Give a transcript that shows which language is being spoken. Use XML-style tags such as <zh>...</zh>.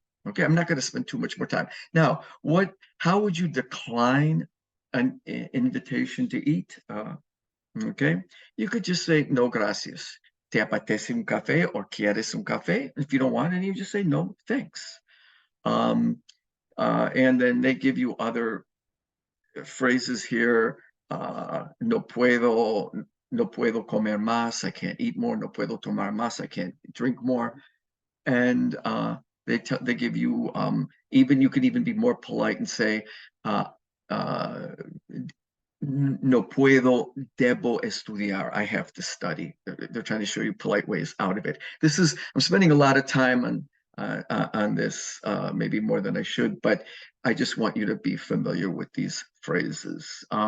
<en>Okay, I'm not going to spend too much more time. Now, how would you decline an invitation to eat? Okay, you could just say,</en> <es>no, gracias. ¿Te apetece un café?</es> <en>Or</en> <es>quieres un café?</es> <en>If you don't want any, you just say, no, thanks. And then they give you other phrases here.</en> <es>No puedo comer más,</es> <en>I can't eat more.</en> <es>No puedo tomar más,</es> <en>I can't drink more. And they give you, you can even be more polite and say,</en> <es>no puedo, debo estudiar,</es> <en>I have to study. They're trying to show you polite ways out of it. I'm spending a lot of time on this, maybe more than I should, but I just want you to be familiar with these phrases.</en>